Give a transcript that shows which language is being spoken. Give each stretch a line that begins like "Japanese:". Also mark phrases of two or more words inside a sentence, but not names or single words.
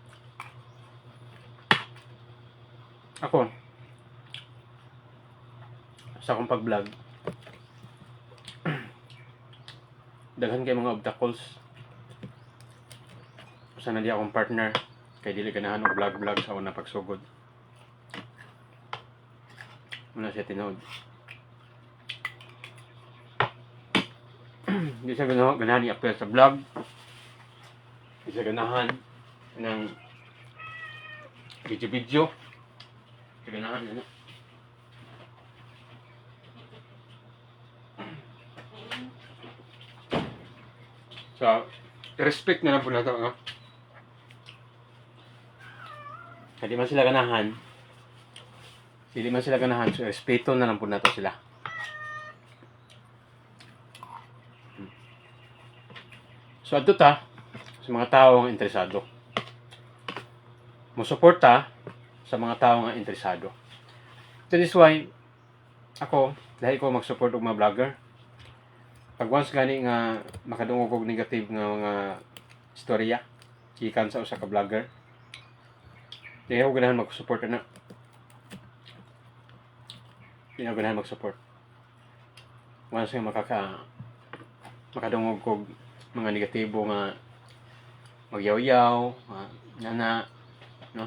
Cebuano: Ako, sa akong pag-vlog, daghan kay mga obstacles. Sana di akong partner, kay dili ganahan og vlog sa una pagsugod. Muna siya tinod. Di siya ganahan i-upload sa vlog. Di siya ganahan ng video. Di siya ganahan ano.
Filipino: So, respect na lang po na ito, no? Hindi man sila ganahan, so respeto na lang po na ito sila. So,
Cebuano: ato ta, sa mga tao ang interesado. Musuporta sa mga tao nga interesado.
English: That is why,
Cebuano: ako, dahil ko mag-support og mga vlogger, pag once gani nga makadungog og negative nga mga istorya gikan sa usa ka vlogger, di ako ganahan mag-support na. Di ako ganahan mag-support. Once nga makadungog og mga negatibo nga magyaw-yaw, nana, no?